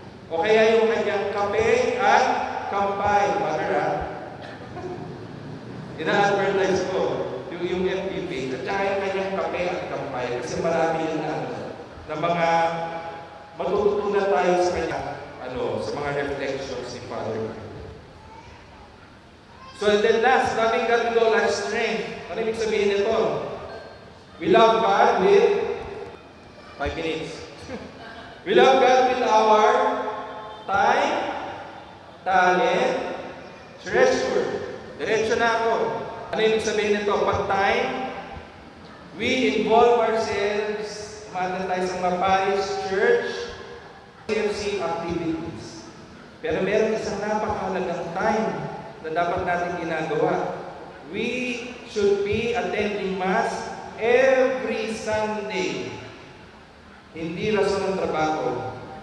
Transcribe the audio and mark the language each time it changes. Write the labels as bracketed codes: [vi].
[tl] O kaya yung kanyang kape at kampay. Father, ina-advertise ko yung FB page. At saka yung kanyang kape at kampay. Kasi marami yung na mga matututunan tayo sa kanya, sa mga reflections ni Father Kevin. [en] So and then last, loving God with all our strength. [tl] Ano ibig sabihin nito? [en] We love God with 5 minutes. We love God with our time, talent, treasure. [tl] Diretso na ako. Ano ibig sabihin nito? Pag time, [en] we involve ourselves, [tl] umaten tayo sa mga parish, church, CFC activities. Pero meron isang napakahalagang time na dapat natin ginagawa. [en] We should be attending Mass every Sunday. [tl] Hindi rason ang trabaho.